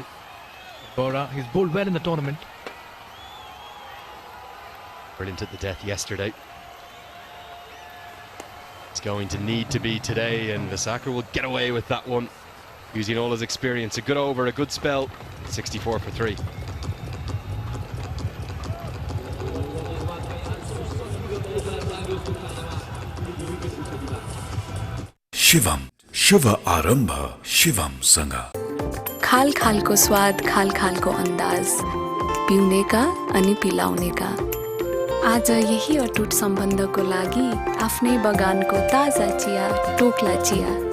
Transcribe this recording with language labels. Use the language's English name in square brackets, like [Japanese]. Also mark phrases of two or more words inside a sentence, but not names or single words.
[English] Bora, he's bowled well in the tournament. Brilliant at the death yesterday. It's going to need to be today, and Vasaker will get away with that one, using all his experience. A good over, a good spell. 64 for 3. [Nepali] शिवम शुभ आरंभ शिवम संग। खाल खालको स्वाद, खाल खालको अन्दाज, पिउनेका अनि पिलाउनेका। आज यही अटुट सम्बन्धको लागि आफ्नै बगानको ताजा चिया, टोक्ला चिया।